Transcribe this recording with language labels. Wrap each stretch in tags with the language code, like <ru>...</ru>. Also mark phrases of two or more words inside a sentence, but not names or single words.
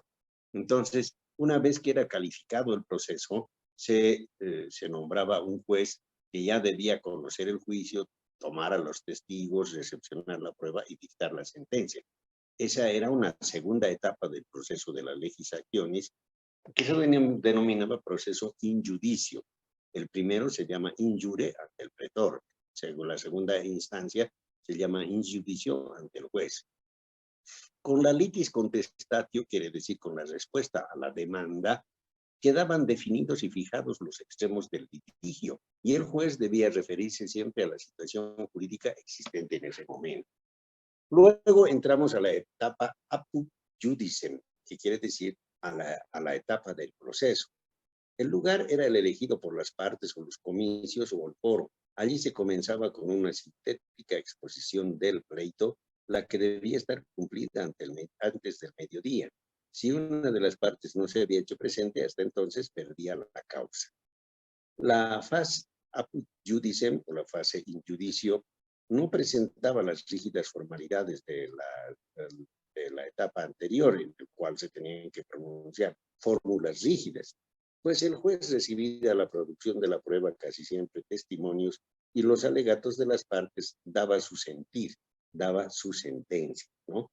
<es>Entonces, una vez que era calificado el proceso, se nombraba un juez que ya debía conocer el juicio, tomar a los testigos, recepcionar la prueba y dictar la sentencia. Esa era una segunda etapa del proceso de las legislaciones que se denominaba proceso</es> <la>in judicio.</la> <es>El primero se llama</es> <la>in jure</la> <es>ante el pretor. Según la segunda instancia se llama</es> <la>in judicio</la> <es>ante el juez. Con la</es> <la>litis contestatio,</la> <es>quiere decir con la respuesta a la demanda, quedaban definidos y fijados los extremos del litigio, y el juez debía referirse siempre a la situación jurídica existente en ese momento. Luego entramos a la etapa</es> <la>apud judicem,</la> <es>que quiere decir a la etapa del proceso. El lugar era el elegido por las partes o los comicios o el foro. Allí se comenzaba con una sintética exposición del pleito, la que debía estar cumplida antes del mediodía. Si una de las partes no se había hecho presente, hasta entonces perdía la causa. La fase</es> <la>apud judicem,</la> <es>o la fase</es> <la>in judicio,</la> <es>no presentaba las rígidas formalidades de la etapa anterior, en la cual se tenían que pronunciar fórmulas rígidas, pues el juez recibía la producción de la prueba, casi siempre testimonios, y los alegatos de las partes daba su sentir, daba su sentencia, ¿no?</es>